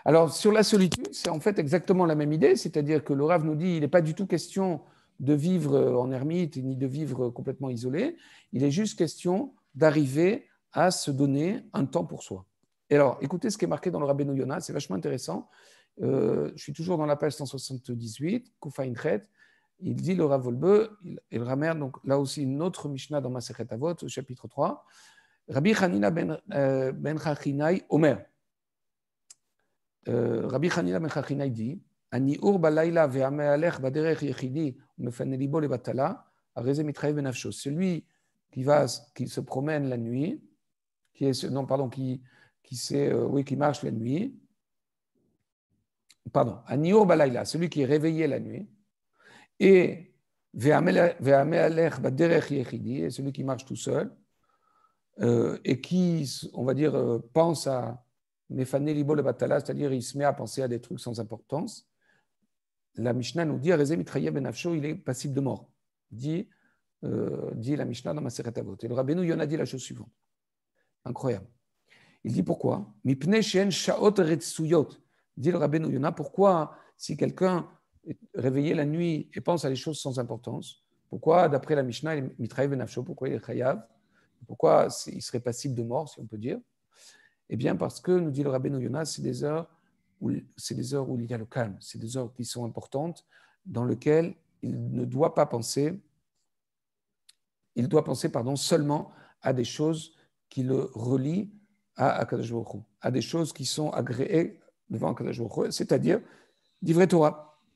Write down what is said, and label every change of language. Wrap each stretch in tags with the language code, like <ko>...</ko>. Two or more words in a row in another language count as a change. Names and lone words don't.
<fr>Alors, sur la solitude, c'est en fait exactement la même idée, c'est-à-dire que le Rav nous dit il n'est pas du tout question de vivre en ermite ni de vivre complètement isolé, il est juste question d'arriver à se donner un temps pour soi. Et alors, écoutez ce qui est marqué dans le Rabbeinu Yonah, c'est vachement intéressant. Je suis toujours dans la page 178, Koufaïn Chet. Il dit le Rav Wolbe, il ramène donc là aussi une autre Mishnah dans Masechet Avot, au chapitre 3.</fr> <he>רבי חנינא בן חכינאי אומר. Rabbi Hanina ben Chachinai dit הניעור בלילה והמהלך בדרך יחידי ומפנה ליבו לבטלה, הרי זה מתחייב בנפשו.</he> <fr>Celui qui se promène la nuit, qui marche la nuit,</fr> <he>הניעור בלילה,</he> <fr>celui qui est réveillé la nuit, et</fr> <he>והמהלך בדרך יחידי,</he> <fr>celui qui marche tout seul, et qui, on va dire, pense à</fr> <he>מפנה ליבו לבטלה,</he> <fr>c'est-à-dire il se met à penser à des trucs sans importance. La Mishnah nous dit,</fr> <he>הרי זה מתחייב בנפשו,</he> <fr>il est passible de mort. Dit la Mishnah dans Masechet Avot. Et le Rabbeinu Yonah dit la chose suivante. Incroyable. Il dit pourquoi?</fr> <he>מפני שהן שעות רצויות.</he> <fr>Dit le Rabbeinu Yonah, pourquoi si quelqu'un est réveillé la nuit et pense à des choses sans importance, pourquoi d'après la Mishnah, il est</fr> <he>מתחייב בנפשו,</he> <fr>pourquoi il est chayav? Pourquoi il serait passible de mort, si on peut dire? Eh bien, parce que, nous dit le Rabbeinu Yonah, c'est des heures où il y a le calme, c'est des heures qui sont importantes, dans lesquelles il ne doit pas penser, il doit penser seulement à des choses qui le relient à Akadosh Baruch Hu, à des choses qui sont agréées devant Akadosh Baruch Hu, c'est-à-dire</fr> <he>דברי תורה.</he>